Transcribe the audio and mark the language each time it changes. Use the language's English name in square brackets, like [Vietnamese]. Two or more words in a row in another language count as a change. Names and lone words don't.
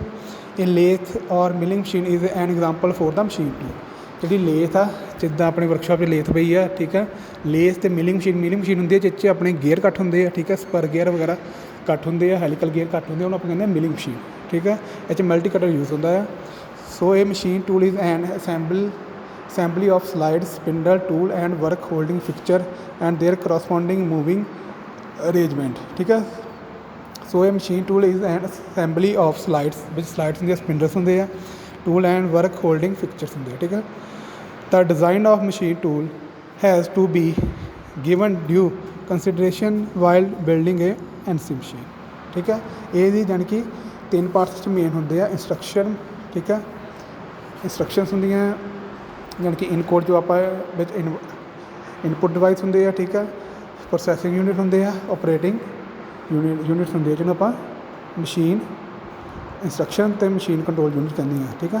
[English] ਇਹ lathe or milling machine is an example for the machine tool. [Punjabi] ਜਿਹੜੀ ਲੇਥ ਆ, ਜਿੱਦਾਂ ਆਪਣੇ ਵਰਕਸ਼ਾਪ 'ਚ ਲੇਥ ਪਈ ਆ, ਠੀਕ ਹੈ। ਲੇਥ ਅਤੇ [English] milling machine [Punjabi] ਹੁੰਦੀ ਹੈ ਜਿਸ 'ਚ ਆਪਣੇ ਗੇਅਰ ਕੱਟ ਹੁੰਦੇ ਆ, ਠੀਕ ਹੈ। [English] spur gear [Punjabi] ਵਗੈਰਾ ਕੱਟ ਹੁੰਦੇ ਆ, [English] helical gear [Punjabi] ਕੱਟ ਹੁੰਦੇ ਆ, ਉਹਨੂੰ ਆਪਾਂ ਕਹਿੰਦੇ ਹਾਂ [English] milling machine, [Punjabi] ਠੀਕ ਹੈ। ਇਹ 'ਚ [English] multi cutter use [Punjabi] ਹੁੰਦਾ ਆ। ਸੋ ਇਹ [English] machine tool is an assembly of slides, spindle, tool and work holding fixture and their corresponding moving arrangement, [Hindi] ठीक है। सो ये [English] machine tool is an assembly of slides, which slides [Punjabi] ਹੁੰਦੇ ਆ, [English] spindles [Punjabi] ਹੁੰਦੇ ਆ, [English] tool and work holding fixtures [Punjabi] ਹੁੰਦੇ ਆ, [Hindi] ठीक है। [English] The design of machine tool has to be given due consideration while building a NC machine, [Hindi] ठीक है। [Punjabi] ਇਹਦੀ ਜਾਣੀ ਕਿ 3 ਪਾਰਟਸ 'ਚ ਮੇਨ ਹੁੰਦੇ ਆ, ਇੰਸਟਰਕਸ਼ਨ, ਠੀਕ ਹੈ। ਇੰਸਟਰਕਸ਼ਨਸ ਹੁੰਦੀਆਂ ਯਾਨੀ ਕਿ ਇਨਕੋਡ ਜੋ ਆਪਾਂ ਵਿੱਚ [English] input device [Punjabi] ਹੁੰਦੇ ਆ, ਠੀਕ ਹੈ। [English] processing unit [Punjabi] ਹੁੰਦੇ ਆ, [English] operating units [Punjabi] ਹੁੰਦੇ ਆ, ਜਿਹਨੂੰ ਆਪਾਂ [English] machine instruction [Punjabi] ਅਤੇ [English] machine control unit [Punjabi] ਕਹਿੰਦੇ ਆ, ਠੀਕ ਆ।